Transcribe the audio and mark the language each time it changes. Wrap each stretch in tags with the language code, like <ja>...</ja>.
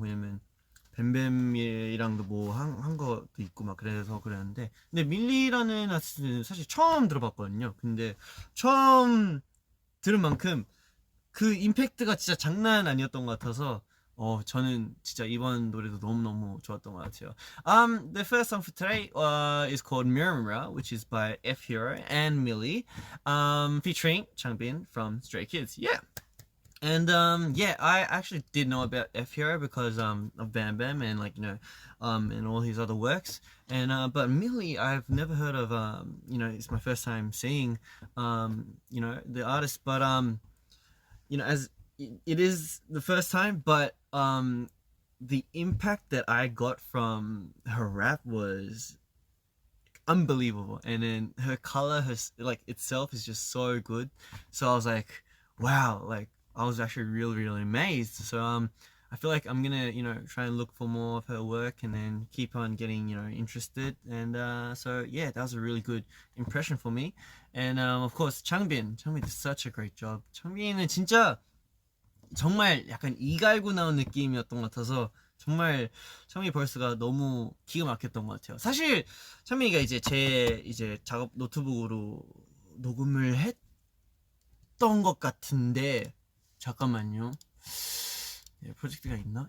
<ko>왜냐면 뱀뱀이랑도 뭐 한 것도 있고 막 그래서 그랬는데, 근데 밀리라는 아티스트는 사실 처음 들어봤거든요. 근데 처음 들은 만큼 그 임팩트가 진짜 장난 아니었던 것 같아서 저는 진짜 이번 노래도 너무너무 좋았던 것 같아요.</ko> <en>The first song for today is called Mirror Mirror, which is by F.U.R. and Millie, featuring Changbin from Stray Kids. Yeah. And I actually did know about F.U.R. because of Bam Bam and and all his other works. And but Millie, I've never heard of. It's my first time seeing the artist, but as it is the first time, but the impact that I got from her rap was unbelievable, and then her color, itself is just so good. So I was like, wow, I was actually really amazed. So I feel like I'm gonna try and look for more of her work, and then keep on getting interested. And so yeah, that was a really good impression for me. And of course Changbin did such a great job.</en> <ko>Changbin은 진짜 정말 약간 이 갈고 나온 느낌이었던 것 같아서 정말 창빈이 벌스가 너무 기가 막혔던 것 같아요. 사실 창빈이가 제 작업 노트북으로 녹음을 했던 것 같은데, 잠깐만요. 프로젝트가 있나?</ko>